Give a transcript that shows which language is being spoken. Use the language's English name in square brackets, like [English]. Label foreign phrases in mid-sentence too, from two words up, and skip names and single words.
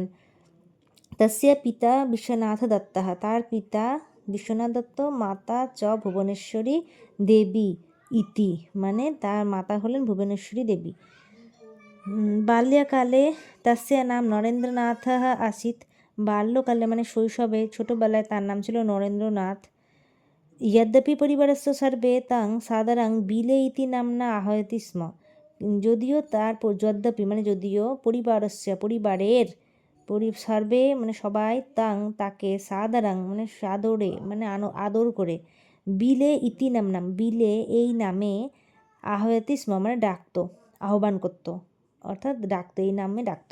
[Sanskrit] তস্য পিতা বিশ্বনাথ দত্তः, [Bangla] তার পিতা বিশ্বনাথ দত্ত, [Sanskrit] মাতা চ ভুবনেশ্বরী দেবী ইতি, [Bangla] মানে তার মাতা হলেন ভুবনেশ্বরী দেবী। [Sanskrit] বাল্যকালে তস্য নাম নরেন্দ্রনাথः आसीत्। [Bangla] বাল্যকালে মানে শৈশবে ছোটোবেলায় তার নাম ছিল নরেন্দ্রনাথ। [Sanskrit] यद्यपि परिवारस्य सर्वे तां सादरां बिले इति नाम्ना आहयति स्म। [Bangla] যদিও তার যদ্যপি মানে যদিও পরিবারস্য পরিবারের সার্বে মানে সবাই তাকে সাদারাং মানে সাদরে মানে আদর করে বিলে ইতি নাম বিলে এই নামে [Sanskrit] আহয়তি স্ম [Bangla] মানে ডাকতো, আহ্বান করতো, অর্থাৎ ডাকতো, এই নামে ডাকতো।